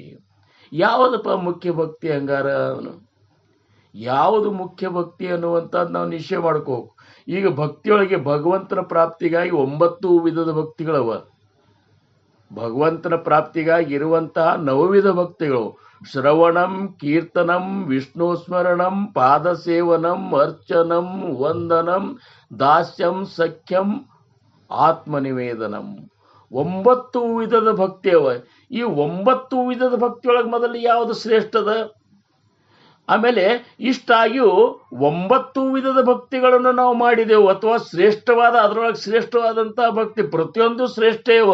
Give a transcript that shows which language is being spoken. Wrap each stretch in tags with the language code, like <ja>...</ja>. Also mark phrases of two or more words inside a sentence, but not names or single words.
<kn>ಯಾವುದಪ್ಪ ಮುಖ್ಯ ಭಕ್ತಿ? ಹಂಗಾರ ಯಾವುದು ಮುಖ್ಯ ಭಕ್ತಿ ಅನ್ನುವಂಥದ್ದು ನಾವು ನಿಶ್ಚಯ ಮಾಡ್ಕೋಬೇಕು. ಈಗ ಭಕ್ತಿಯೊಳಗೆ ಭಗವಂತನ ಪ್ರಾಪ್ತಿಗಾಗಿ 9 ವಿಧದ ಭಕ್ತಿಗಳವ. ಭಗವಂತನ ಪ್ರಾಪ್ತಿಗಾಗಿ ಇರುವಂತಹ 9 ವಿಧ ಭಕ್ತಿಗಳು:</kn> <sa>ಶ್ರವಣಂ, ಕೀರ್ತನಂ, ವಿಷ್ಣು ಸ್ಮರಣಂ, ಪಾದ ಸೇವನಂ, ಅರ್ಚನಂ, ವಂದನಂ, ದಾಸ್ಯಂ, ಸಖ್ಯಂ, ಆತ್ಮನಿವೇದನಂ.</sa> <kn>9 ವಿಧದ ಭಕ್ತಿ ಅವ. ಈ 9 ವಿಧದ ಭಕ್ತಿಯೊಳಗೆ ಮೊದಲು ಯಾವುದು ಶ್ರೇಷ್ಠದ? ಆಮೇಲೆ ಇಷ್ಟಾಗಿಯೂ 9 ವಿಧದ ಭಕ್ತಿಗಳನ್ನು ನಾವು ಮಾಡಿದೆವು, ಅಥವಾ ಶ್ರೇಷ್ಠವಾದ, ಅದರೊಳಗೆ ಶ್ರೇಷ್ಠವಾದಂತಹ ಭಕ್ತಿ ಪ್ರತಿಯೊಂದು ಶ್ರೇಷ್ಠೇವ.</kn>